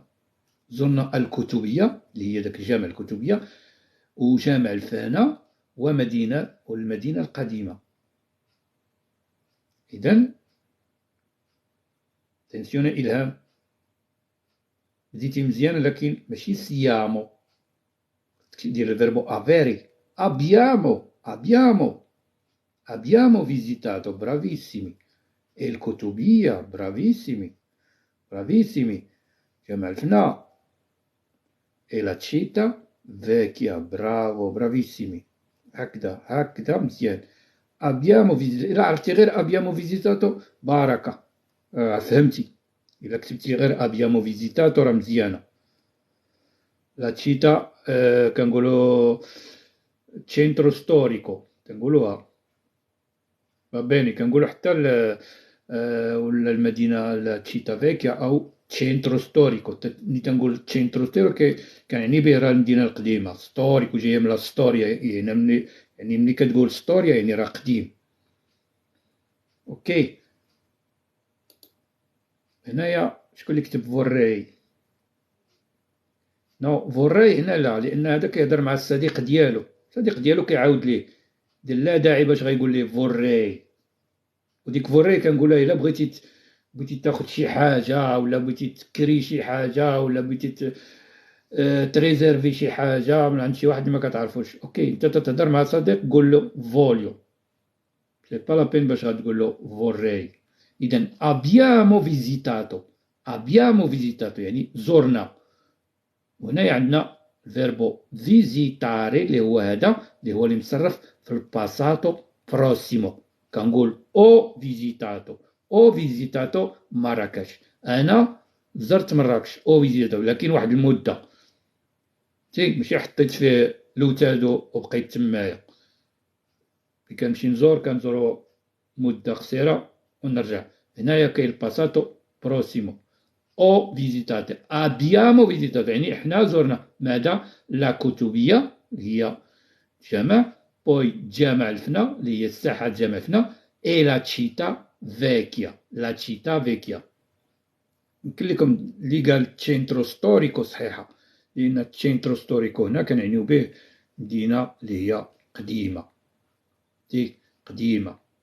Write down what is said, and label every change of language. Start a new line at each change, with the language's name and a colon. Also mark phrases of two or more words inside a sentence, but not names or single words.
Arabic: زرنا الكتبيه اللي هي ذاك الجامع الكتبيه، وجامع الفنا والمدينه القديمه. اذا تنسيون الهام، بديتي مزيان، لكن ماشي سيامو. دير الفيربو افيري.
Italian: abbiamo visitato, bravissimi. E il Kutubiyya, bravissimi, bravissimi.
Arabic: جمع الفنا.
Italian: E la città vecchia, bravo, bravissimi.
Arabic: هكذا مزيان.
Italian: abbiamo visitato.
Arabic: إلا عرفتي غير
Italian: abbiamo visitato
Arabic: بركة. فهمتي. إلا كتبتي غير
Italian: abbiamo visitato
Arabic: راه مزيانة.
Italian: la città
Arabic: كنقولو
Italian: centro storico
Arabic: كنقولوها.
Italian: va bene
Arabic: كنقولو حتى ولا المدينة
Italian: لا città vecchia أو centro storico.
Arabic: ملي تنقول
Italian: centro storico
Arabic: كنعني به راه المدينة القديمة. ستوريكو جاية من
Italian: la storia,
Arabic: يعني ملي كتقول ستوريا يعني راه قديم. اوكي. هنايا شكون اللي كتب فوري؟ نو فوري هنا لا، لأن هذا كيهضر مع الصديق ديالو، الصديق ديالو كيعاود ليه، لا داعي باش غيقول ليه فوري. وديك فوري كنقولها إلا بغيتي تاخد شي حاجة، ولا بغيتي تكري شي حاجة، ولا بغيتي تريزيرفي شي حاجة من عند شي واحد ما كتعرفوش. اوكي، انت تتهضر مع صديق قول له فوليو،
French: c'est pas la peine
Arabic: باش غتقول له فوري. إذا
Italian: abbiamo visitato
Arabic: يعني زرنا. وهنا عندنا فيربو فيزيتاري اللي هو هذا، اللي هو اللي مصرف في
Italian: il passato prossimo.
Arabic: كنقول
Italian: ho visitato
Arabic: مراكش. انا زرت مراكش
Italian: ho visitato,
Arabic: لكن واحد المده، ماشي حطيت فيه لوتادو وبقيت تمايا. ملي كنمشي كنزورو مده قصيره ونرجع. هنايا كاين
Italian: il passato prossimo. ho visitato, abbiamo visitato
Arabic: يعني احنا زرنا ماذا؟ لا كتبية هي جمع، بوي جامع الفنا اللي هي الساحة جامع الفنا،
Italian: e la città vecchia, la città vecchia.
Arabic: يمكن لكم اللي قال
Italian: centro storico
Arabic: صحيحة، لأن
Italian: centro storico
Arabic: هنا كنعنيو به مدينة اللي هي قديمة، قديمة.